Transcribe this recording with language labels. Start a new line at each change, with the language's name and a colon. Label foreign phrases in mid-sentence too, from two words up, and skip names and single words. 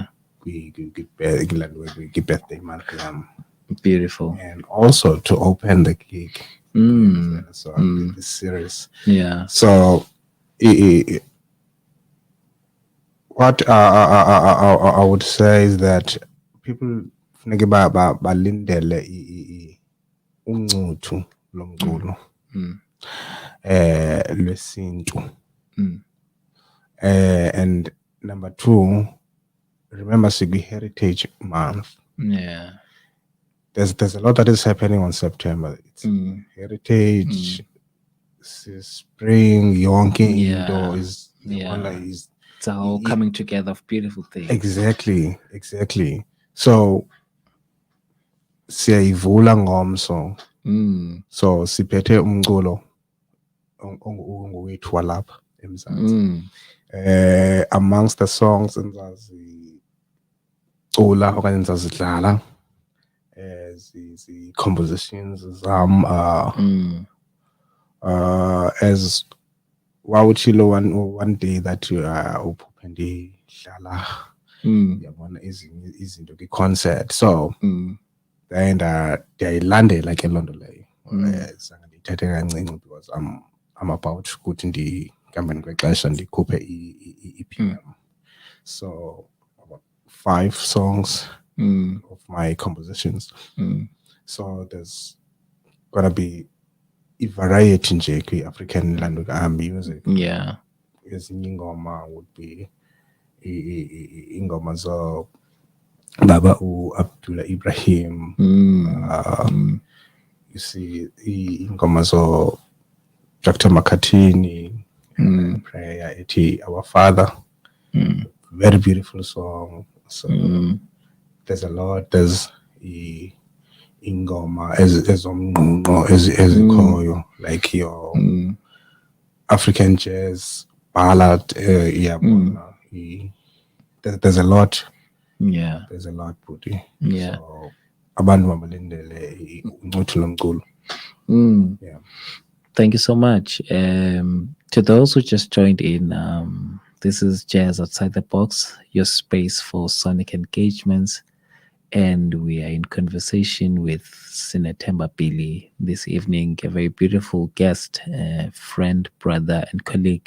English: We give birthday month, Beautiful. and also to open the gig. Mm, So mm, this series. yeah. So what I would say is that people
Xhosa: funeke balindele uncuthi lomculo lwesintu.
English: Mm, And number two, remember Sigwi Heritage Month. yeah. There's a lot that is happening on September. It's heritage, spring, yonke Yeah. into is the Yeah. one that is It's all coming together of beautiful things. exactly. So
Xhosa: siyayivula ngomso. So siphethe umculo ongowethu walapha eMzantsi. Amongst the songs endizazicula okanye endizazidlala compositions zam as wawutshilo
English: one day that
Xhosa: uphuphe ndidlala yabona ezinye izinto kwi-concert, so then ndiyayilandela ke loo nto leyo. Zange ndiyithethe kancinci
English: because I'm about
Xhosa: ukuthi ndihambeni kwexesha ndikhuphe i-EPM.
English: So about 5 songs of my compositions. So there's gonna be a variety nje kwi-African music. Yeah.
Xhosa: Ezinye ingoma
English: would be
Xhosa: ingoma zo Baba Abdullah Ibrahim.
English: You see
Xhosa: ingoma zo Dr. Makatini, prayer ethi Our Father.
English: Very beautiful song. So there's a lot.
Xhosa: There's ingoma ezomnqunqo ezikhoyo,
English: like your African jazz ballad. There's a lot. Yeah. There's a lot, Budi. Yeah.
Xhosa: So abantu mabalindele uncuthi lomculo.
English: Yeah. Thank you so much. To those who just joined in, this is Jazz Outside the Box, your space for sonic engagements and we are in conversation with Sinetemba Billy this evening, a very beautiful guest, friend, brother, and colleague.